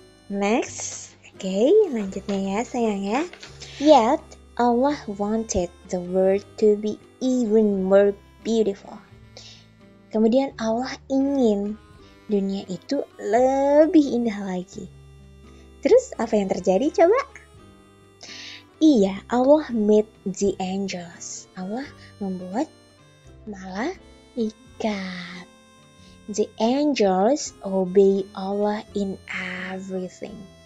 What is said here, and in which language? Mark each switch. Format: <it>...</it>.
<id>Next, lanjutnya ya sayang ya.</id> <en>Yet Allah wanted the world to be even more beautiful.</en> <id>Kemudian Allah ingin dunia itu lebih indah lagi. Terus apa yang terjadi coba?</id> <en>Iya, Allah made the angels.</en> <id>Allah membuat malaikat.</id> <en>The angels obey Allah in everything.</en>